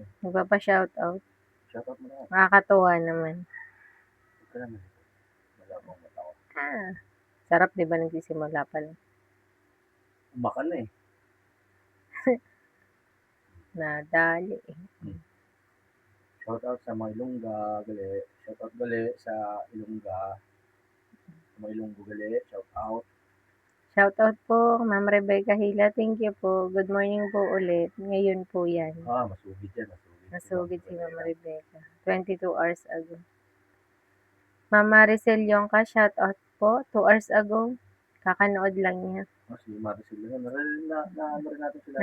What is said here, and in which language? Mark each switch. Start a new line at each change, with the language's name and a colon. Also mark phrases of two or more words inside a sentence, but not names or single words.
Filipino: Nagpapa-shoutout.
English: Shout out
Filipino: mo na. Nakakatuwa naman. Huwag ka naman ito. Wala akong matawa. Sarap, di ba? Nagsisimula pa lang. Umakan na eh. Nadali eh.
English: Shout out
Filipino: sa mga Ilongga, gali.
English: Shout out
Filipino: gali sa Ilongga. Sa mga Ilonggo gali.
English: Shout out.
Filipino: Shoutout po, Ma'am Rebecca Hila.
English: Thank you
Filipino: po.
English: Good morning
Filipino: po ulit. Ngayon po yan.
Hiligaynon: Masugid yan. Nasugid si Ma'am Rebecca.
English: 22 hours ago.
Filipino: Ma'am Maricel Yongka, shoutout po.
English: 2 hours ago.
Filipino: Kakanood lang niya. Si Maricel yun. Na rin natin sila.